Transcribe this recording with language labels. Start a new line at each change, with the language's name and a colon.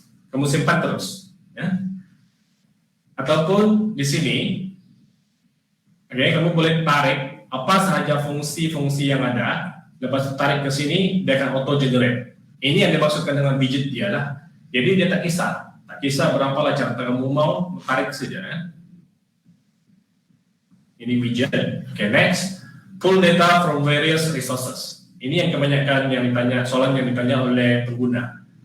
Malay: Kamu simpan terus, ya. Ataupun di sini, okay, kamu boleh tarik apa sahaja fungsi-fungsi yang ada, lepas tarik ke sini, dia akan auto generate. Ini yang dimaksudkan dengan widget dia lah. Jadi dia tak kisah berapa cara kamu mau, tarik saja. Ini widget.
English: Okay, next, pull data from various resources.
Malay: Ini yang kebanyakan yang ditanya, soalan yang ditanya oleh pengguna.